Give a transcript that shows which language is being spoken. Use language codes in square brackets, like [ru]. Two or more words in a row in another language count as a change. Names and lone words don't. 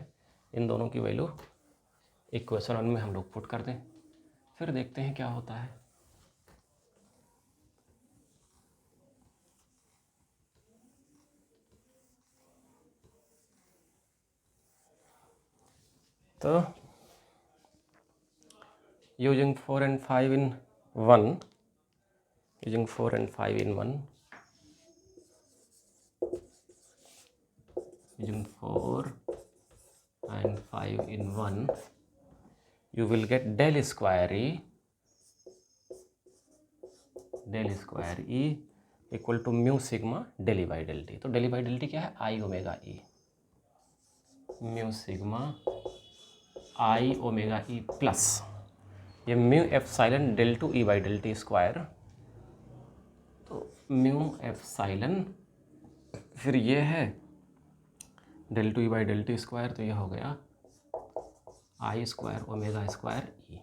[hi] इन दोनों की [en] value equation [hi] 1 में हम लोग पुट कर दें, फिर देखते हैं क्या होता है। [en] तो using 4 and 5 in 1, using 4 and 5 in 1, using 4 and 5 in 1, you will get del square E equal to mu sigma del E by del T। तो del E by del T [hi] क्या है, [en] i omega E, mu sigma i omega E plus ये mu epsilon del 2 E by del T square. तो mu epsilon [hi] फिर ये है [en] del 2 E by del T square, [hi] तो ये हो गया [en] i square omega square E.